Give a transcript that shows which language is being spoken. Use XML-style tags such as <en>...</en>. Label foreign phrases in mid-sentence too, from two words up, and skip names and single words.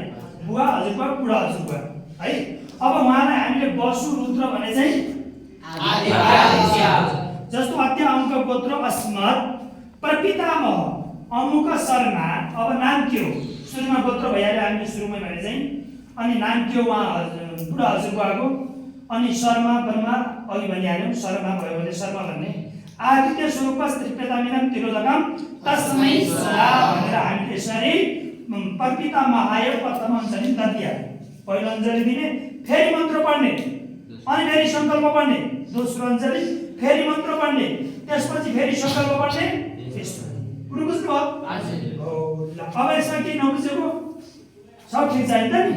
<ne>बुवा हजुरबुवा, बुढा हजुरबुवा है। अब उहाँलाई हामीले बसु रुद्र भने चाहिँ जस्तो</ne> <sa>अत्य अङ्क गोत्र अस्मत् प्रपितामह अमुक शर्मा।</sa> <ne>अब नाम के हो? सुरुमा गोत्र भइहाल्यो हामीले सुरुमै भने चाहिँ। अनि नाम के हो उहाँ बुढा हजुरबुवाको? अनि शर्मा ब्रह्मा अघि भनिहाल्यौँ, शर्मा भयो भने शर्मा भन्ने।</ne> <sa>आदित्य स्वरूपस् त्रिपेतामिनम तिरोदकम तस्मै स्वाहा</sa> <ne>भनेर हामीले यसरी</ne> <sa>परपितामहाय प्रथम अञ्जली दद्या।</sa> <ne>पहिलो अञ्जली दिने, फेरि मन्त्र पढ्ने, अनि फेरि सङ्कल्प पढ्ने, दोस्रो अञ्जली फेरि मन्त्र पढ्ने, त्यसपछि फेरि सङ्कल्प पढ्ने। कुरो बुझ्नुभयो? अब यसमा केही नबुझेको सब ठिक छ नि त नि?</ne>